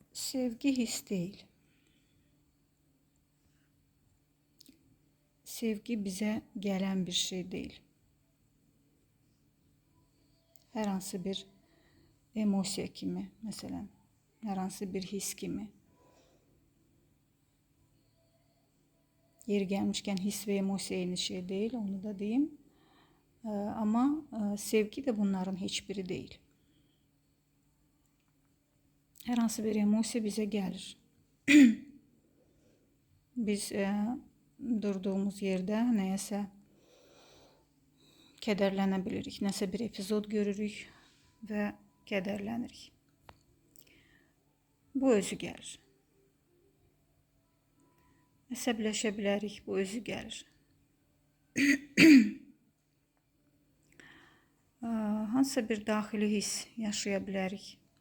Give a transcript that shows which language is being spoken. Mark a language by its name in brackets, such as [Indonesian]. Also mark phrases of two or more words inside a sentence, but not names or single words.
[Turkish] Sevgi his değil. Sevgi bize gelen bir şey değil. [Azerbaijani] Hər hansı bir emosiya kimi, məsələn, hər hansı bir his kimi. [Turkish] Yeri gelmişken his ve emosiya eyni şey değil, onu da diyeyim. Ama sevgi de bunların hiçbiri değil. [Azerbaijani] Hər hansı bir emosiya [Turkish] bize gelir. [Azerbaijani] Biz durduğumuz yerde nəyəsə kədərlənə bilirik, nəsə bir epizod görürük və kədərlənirik. Bu özü gəlir. Əsəbləşə bilərik, bu özü gəlir. Hansısa bir daxili his yaşaya bilərik.